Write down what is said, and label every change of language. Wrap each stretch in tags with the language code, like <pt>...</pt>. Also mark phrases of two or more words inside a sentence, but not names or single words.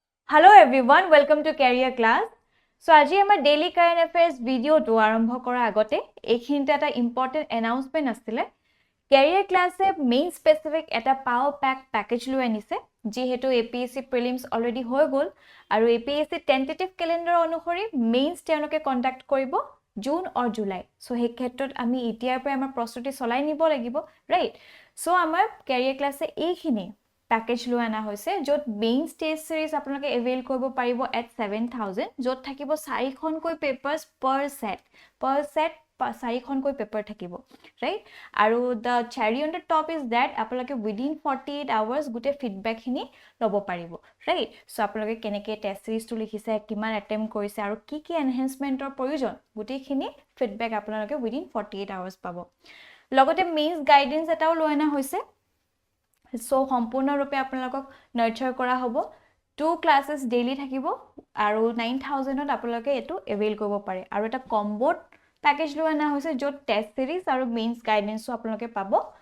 <en>Hello everyone, welcome to Career Class.</en> <as>So আজি আমাৰ</as> <en>daily current affairs video</en> <as>to আৰম্ভ কৰা আগতে এইখিনিতে এটা</as> <en>important announcement</en> <as>আছিলে Career Class এ main specific এটা</as> <en>power pack package</en> <as>লৈ আনিছে যিহেতু APSC</as> <en>prelims already</en> <as>হৈ গল আৰু APSC</as> <en>tentative calendar</en> <as>অনুসৰি mains তেওঁলোকে conduct কৰিব জুন or জুলাই সো এই ক্ষেত্ৰত আমি এতিয়াৰ পৰা আমাৰ প্ৰস্তুতি চলাই নিব লাগিব</as> <en>right so</en> <as>আমাৰ Career Class এ এইখিনি package লৈ আনা হৈছে যত</as> <en>main test series</en> <as>আপোনালোকে avail কৰিব পাৰিব at 7000 যত থাকিব 4খনকৈ</as> <en>papers per</en> <as>set 4খনকৈ paper থাকিব right আৰু</as> <en>the cherry on the top is that</en> <as>আপোনালোকে</as> <en>within 48 hours</en> <as>গুটে feedback খিনি লব পাৰিব</as> <en>right so</en> <as>আপোনালোকে কেনেকে</as> <en>test series</en> <as>টো লিখিছে কিমান attempt কৰিছে আৰু কি কি enhancementৰ প্ৰয়োজন গুটেখিনি feedback আপোনালোকে</as> <en>within 48 hours</en> <as>পাব লগতে</as> <en>mains guidance</en> <as>এটাও লৈ আনা হৈছে So সম্পূৰ্ণ ৰূপে আপোনালোকক নাৰ্চাৰ কৰা হ'ব 2</as> <en>classes daily</en> <as>থাকিব আৰু 9000 ত আপোনালোকে এটো এভেইল কৰিব পাৰে আৰু এটা</as> <en>combo package</en> <as>লৈ আনা হৈছে যত</as> <en>test series</en> <as>আৰু</as> <en>mains guidance</en> <as>আপোনালোকে পাব</as>